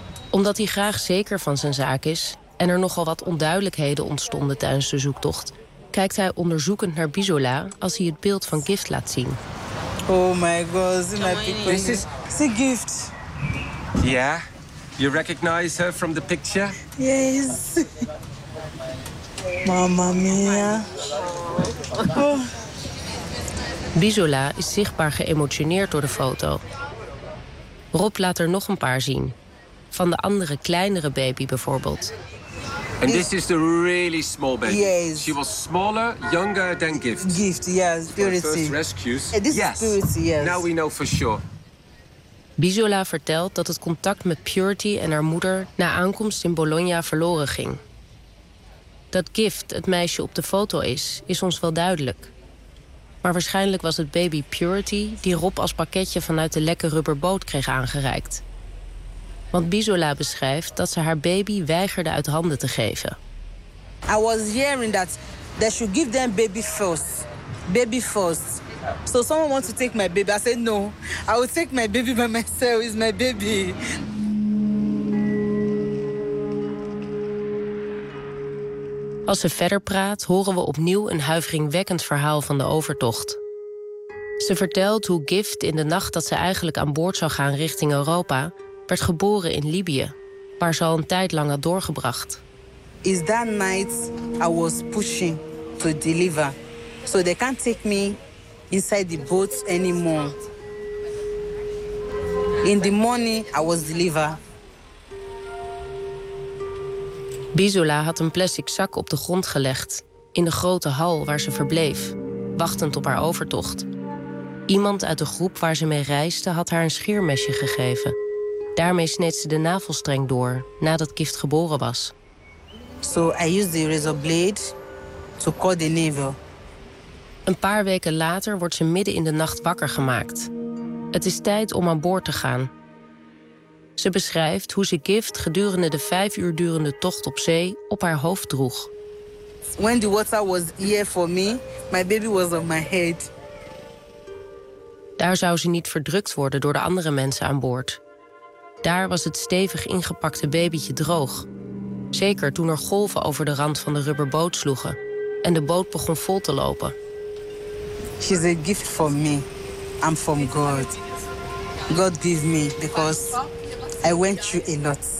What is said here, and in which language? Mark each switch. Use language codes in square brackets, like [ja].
[nl] Omdat hij graag zeker van zijn zaak is en er nogal wat onduidelijkheden ontstonden tijdens de zoektocht, kijkt hij onderzoekend naar Bisola als hij het beeld van Gift laat zien. [en] Oh my god, see my people. This is a Gift. Yeah, you recognize her from the picture? Yes. [it] Mamma mia. [nl] Bisola is zichtbaar geëmotioneerd door de foto. Rob laat er nog een paar zien. Van de andere kleinere baby bijvoorbeeld. [en] And this is the really small baby. Yes. She was smaller, younger than Gift. Gift, yes. Purity. First rescues. This yes. Purity, yes. Now we know for sure. [nl] Bisola vertelt dat het contact met Purity en haar moeder na aankomst in Bologna verloren ging. Dat Gift het meisje op de foto is, is ons wel duidelijk. Maar waarschijnlijk was het baby Purity die Rob als pakketje vanuit de lekke rubberboot kreeg aangereikt. Want Bisola beschrijft dat ze haar baby weigerde uit handen te geven. [en] I was hearing that they should give them baby first. Baby first. So someone wants to take my baby. I said no. I will take my baby by myself. It's my baby. [nl] Als ze verder praat, horen we opnieuw een huiveringwekkend verhaal van de overtocht. Ze vertelt hoe Gift in de nacht dat ze eigenlijk aan boord zou gaan richting Europa werd geboren in Libië, waar ze al een tijd lang had doorgebracht. [en] Is that night I was pushing to deliver, so they can't take me inside the boat anymore. In the morning I was delivered. [nl] Bisola had een plastic zak op de grond gelegd in de grote hal waar ze verbleef, wachtend op haar overtocht. Iemand uit de groep waar ze mee reisde had haar een scheermesje gegeven. Daarmee sneed ze de navelstreng door nadat Gift geboren was. [en] So I used the razor blade to cut the navel. [nl] Een paar weken later wordt ze midden in de nacht wakker gemaakt. Het is tijd om aan boord te gaan. Ze beschrijft hoe ze Gift gedurende de 5 uur durende tocht op zee op haar hoofd droeg. [en] When the water was here for me, my baby was on my head. [nl] Daar zou ze niet verdrukt worden door de andere mensen aan boord. Daar was het stevig ingepakte babytje droog. Zeker toen er golven over de rand van de rubberboot sloegen en de boot begon vol te lopen. [en] She's a gift for me. I'm from God. God gave me because I went through a lot.